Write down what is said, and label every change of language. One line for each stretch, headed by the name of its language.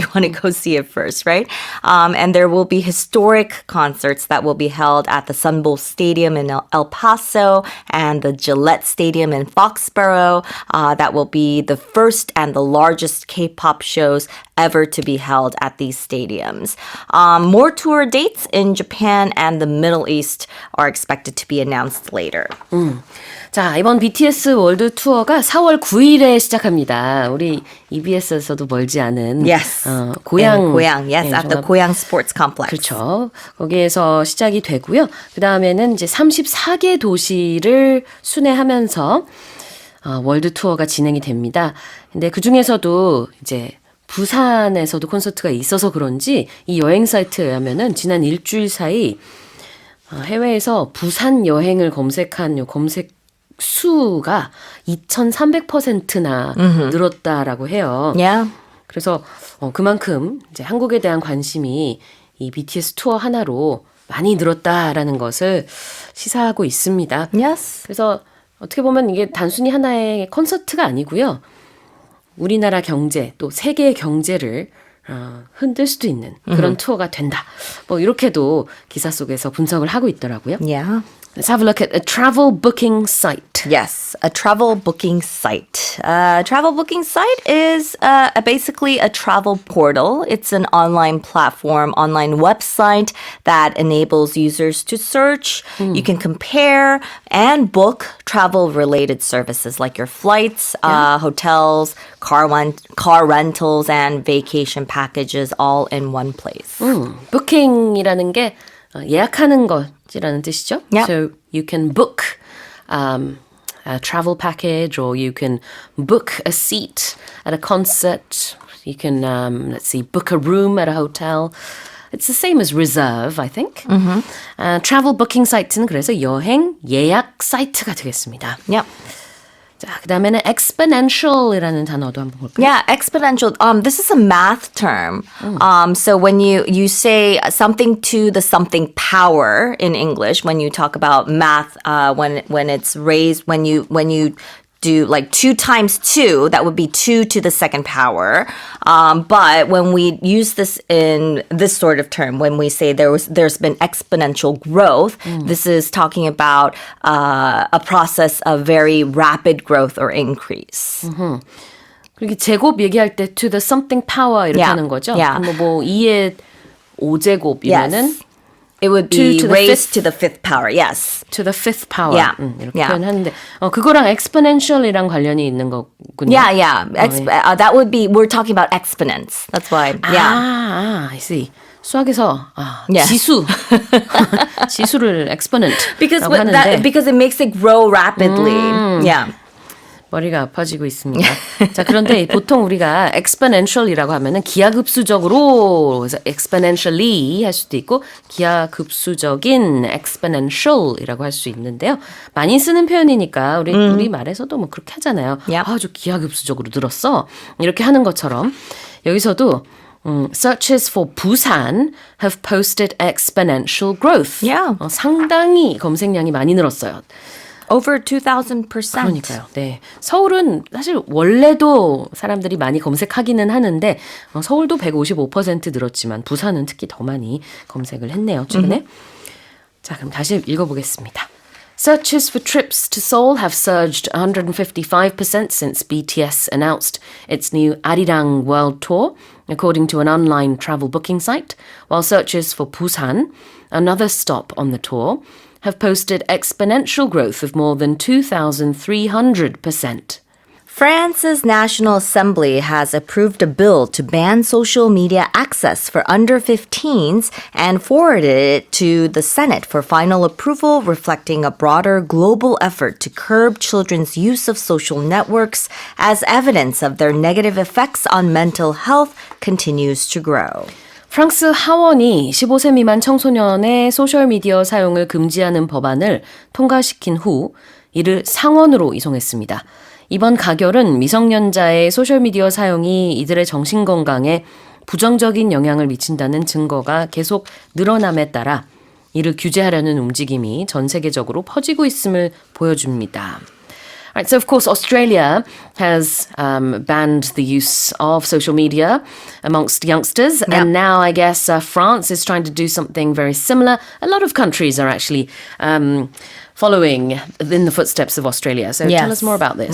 English: You want to go see it first, right? And there will be historic concerts that will be held at the Sun Bowl Stadium in El Paso and the Gillette Stadium in Foxborough. That will be the first and the largest K-pop shows ever to be held at these stadiums. More tour dates in Japan and the Middle East are expected to be announced later.
Korean: 자, 이번 BTS 월드 투어가 4월 9일에 시작합니다. 우리 EBS에서도 멀지 않은
English: Yes.
Korean: 고향.
English: Yes, at the Goyang Sports Complex.
Korean: 그렇죠. 거기에서 시작이 되고요. 그다음에는 이제 34개 도시를 순회하면서 월드 투어가 진행이 됩니다. 근데 그 중에서도 이제 부산에서도 콘서트가 있어서 그런지 이 여행 사이트에 의하면은 지난 일주일 사이 해외에서 부산 여행을 검색한 검색 수가 2,300%나 늘었다라고 해요.
English: Yeah.
Korean: 그래서 그만큼 이제 한국에 대한 관심이 이 BTS 투어 하나로 많이 늘었다라는 것을 시사하고 있습니다.
English: Yes.
Korean: 그래서 어떻게 보면 이게 단순히 하나의 콘서트가 아니고요. 우리나라 경제 또 세계의 경제를 흔들 수도 있는 그런 투어가 된다. 뭐 이렇게도 기사 속에서 분석을 하고 있더라고요.
English: Yeah. Let's have a look at a travel booking site. Yes, a travel booking site. Travel booking site is basically a travel portal. It's an online platform, online website that enables users to search. You can compare and book travel-related services like your flights, hotels, car rentals, and vacation packages all in one place.
Korean: booking이라는 게 예약하는 것이라는 뜻이죠.
English: Yeah. So you can book a travel package or you can book a seat at a concert. You can, book a room at a hotel. It's the same as reserve, I think. travel booking site
Korean: 는 그래서 여행 예약 사이트가 되겠습니다.
English: Yep.
Korean: 자, 그다음에는 exponential이라는 단어도 한번 볼까요?
English: Yeah, exponential. This is a math term. So when you say something to the something power in English, when you talk about math, when it's raised, when you do like 2 times 2, that would be 2 to the second power. But when we use this in this sort of term, when we say there's been exponential growth, this is talking about a process of very rapid growth or increase.
Korean: 그리고 제곱 얘기할 때
English: to the something power
Korean: 이렇게
English: Yeah.
Korean: 하는 거죠?
English: Yeah.
Korean: 뭐 2의 5제곱이면은
English: Yes. It would 2 be to the raised fifth. to the 5th power. Yes. to the fifth power Yeah.
Korean: 이렇게
English: Yeah.
Korean: 표현하는데 그거랑 exponential이랑 관련이 있는 거군요.
English: Yeah. That would be, we're talking about exponents. That's why. Yeah. I see.
Korean: 수학에서
English: Yeah.
Korean: 지수 지수를 exponent
English: Because
Korean: 하는데
English: because it makes it grow rapidly. Yeah.
Korean: 머리가 아파지고 있습니다. 자, 그런데 보통 우리가 exponential이라고 하면은 기하급수적으로 그래서 exponentially 할 수도 있고 기하급수적인 exponential이라고 할 수 있는데요. 많이 쓰는 표현이니까 우리 말에서도 뭐 그렇게 하잖아요.
English: Yep.
Korean: 아주 기하급수적으로 늘었어. 이렇게 하는 것처럼 여기서도
English: searches for Busan have posted exponential growth. Yeah.
Korean: 상당히 검색량이 많이 늘었어요.
English: Over 2,000%.
Korean: 그러니까요. 네. 서울은 사실 원래도 사람들이 많이 검색하기는 하는데 서울도 155% 늘었지만 부산은 특히 더 많이 검색을 했네요. 최근에. 자, 그럼 다시 읽어보겠습니다.
English: Searches for trips to Seoul have surged 155% since BTS announced its new Arirang World Tour, according to an online travel booking site, while searches for Busan, another stop on the tour, have posted exponential growth of more than 2,300%. France's National Assembly has approved a bill to ban social media access for under 15s and forwarded it to the Senate for final approval, reflecting a broader global effort to curb children's use of social networks as evidence of their negative effects on mental health continues to grow.
Korean: 프랑스 하원이 15세 미만 청소년의 소셜미디어 사용을 금지하는 법안을 통과시킨 후 이를 상원으로 이송했습니다. 이번 가결은 미성년자의 소셜미디어 사용이 이들의 정신건강에 부정적인 영향을 미친다는 증거가 계속 늘어남에 따라 이를 규제하려는 움직임이 전 세계적으로 퍼지고 있음을 보여줍니다.
English: Right, so of course Australia has banned the use of social media amongst youngsters, and now I guess France is trying to do something very similar. A lot of countries are actually following in the footsteps of Australia. So tell us more about this.